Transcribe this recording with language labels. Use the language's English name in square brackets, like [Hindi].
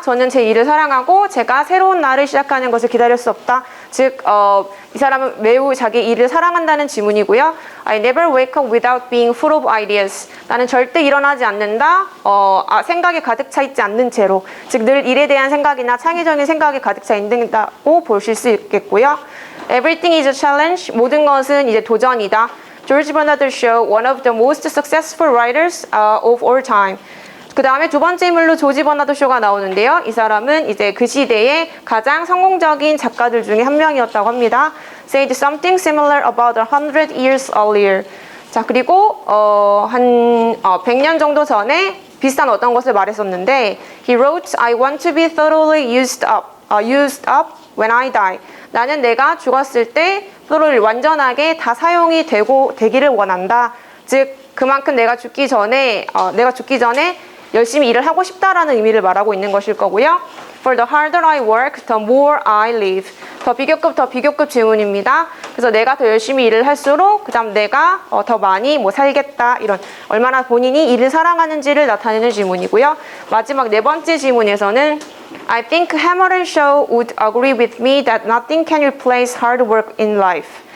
[Korean] 저는 제 일을 사랑하고 제가 새로운 날을 시작하는 것을 기다릴 수 없다. 즉, 이 사람은 매우 자기 일을 사랑한다는 지문이고요. [English] I never wake up without being full of ideas. [Korean] 나는 절대 일어나지 않는다. 생각이 가득 차 있지 않는 채로. 즉, 늘 일에 대한 생각이나 창의적인 생각이 가득 차 있다고 보실 수 있겠고요. [English] Everything is a challenge. [Korean] 모든 것은 이제 도전이다. [English] George Bernard Shaw, one of the most successful writers of all time. [Korean] 그 다음에 두 번째 인물로 조지 버나드 쇼가 나오는데요. 이 사람은 이제 그 시대의 가장 성공적인 작가들 중에 한 명이었다고 합니다. [English] Said something similar about 100 years earlier. [Korean] 자, 그리고 한 100년 정도 전에 비슷한 어떤 것을 말했었는데 [English] He wrote, I want to be thoroughly used up when I die. [Korean] 나는 내가 죽었을 때 thoroughly 완전하게 다 사용이 되기를 원한다. 즉 그만큼 내가 죽기 전에 열심히 일을 하고 싶다라는 의미를 말하고 있는 것일 거고요. [English] For the harder I work, the more I live. [Korean] 더 비교급 질문입니다. 그래서 내가 더 열심히 일을 할수록 그다음 내가 더 많이 살겠다 이런 얼마나 본인이 일을 사랑하는지를 나타내는 질문이고요. 마지막 네 번째 질문에서는 [English] I think Hammer and Shaw would agree with me that nothing can replace hard work in life.